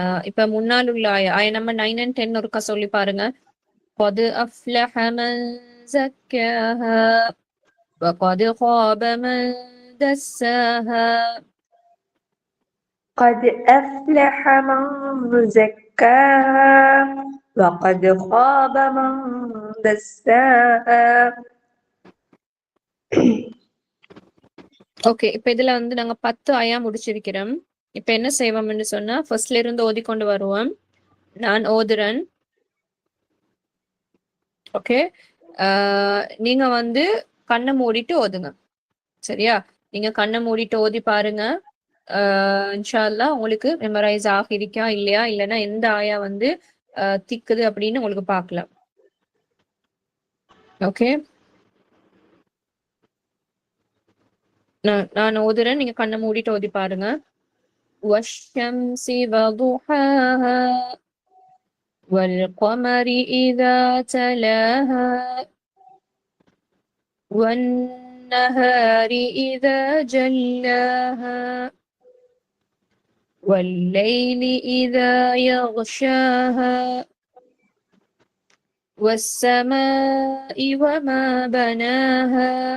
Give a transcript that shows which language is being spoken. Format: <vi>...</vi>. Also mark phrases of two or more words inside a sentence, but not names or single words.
<ta>இப்ப முன்னால் உள்ள ஆயா நம்ம 9 and 10 ஒருக்கா சொல்லி பாருங்க.</ta> <ar>قد أفلح من زكاها وقد خاب من دساها. قد أفلح من زكاها وقد خاب من دساها.</ar> <ta>ஓகே, இப்ப இதுல வந்து நாங்க 10 ஆயா முடிச்சிருக்கிறோம். இப்ப என்ன செய்வோம்னு சொன்னா ஃபர்ஸ்ட்ல இருந்து ஓதிக்கொண்டு வருவோம். நான் ஓதுறேன். ஓகே, நீங்க வந்து கண்ணை மூடிட்டு ஓதுங்க. சரியா? நீங்க கண்ணை மூடிட்டு ஓதி பாருங்க.</ta> <ar>إن شاء الله</ar> <ta>உங்களுக்கு மெமரைஸ் ஆகிருக்கா இல்லையா, இல்லைன்னா எந்த ஆயா வந்து திக்குது அப்படின்னு உங்களுக்கு பார்க்கலாம். ஓகே, நான் ஓதுறேன், நீங்க கண்ணை மூடிட்டு ஓதி பாருங்க.</ta> <ar>والشمس وضحاها والقمر إذا تلاها والنهار إذا جلاها والليل إذا يغشاها والسماء وما بناها</ar>